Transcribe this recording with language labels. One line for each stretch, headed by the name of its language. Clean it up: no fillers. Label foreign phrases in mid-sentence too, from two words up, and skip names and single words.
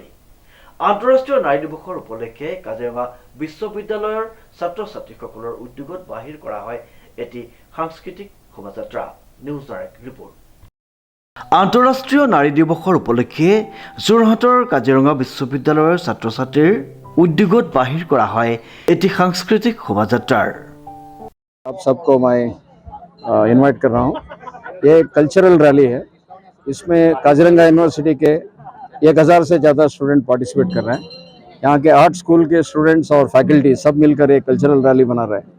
Assamese: আন্তঃৰাষ্ট্ৰীয় নাৰী দিৱসৰ উপলক্ষে কাজিৰঙা বিশ্ববিদ্যালয়ৰ ছাত্ৰ ছাত্ৰীসকলৰ উদ্যোগত বাহিৰ কৰা হয় এটি সাংস্কৃতিক শোভাযাত্ৰা। নিউজ ডাইৰেক্ট ৰিপৰ্ট। আন্তঃৰাষ্ট্ৰীয় নাৰী দিৱসৰ উপলক্ষে যোৰহাটৰ কাজিৰঙা বিশ্ববিদ্যালয়ৰ ছাত্ৰ ছাত্ৰীৰ উদ্যোগত বাহিৰ কৰা হয় এটি সাংস্কৃতিক শোভাযাত্ৰাৰ।
Hindi: आप सबको मैं इनवाइट कर रहा हूँ। ये
English: cultural rally
Hindi: है। इसमें काजीरंगा यूनिवर्सिटी के 1000 से ज़्यादा
English: student participate
Hindi: कर रहे हैं। यहाँ के 8 स्कूल के स्टूडेंट्स और फैकल्टी सब मिलकर एक
English: cultural rally
Hindi: बना रहे हैं।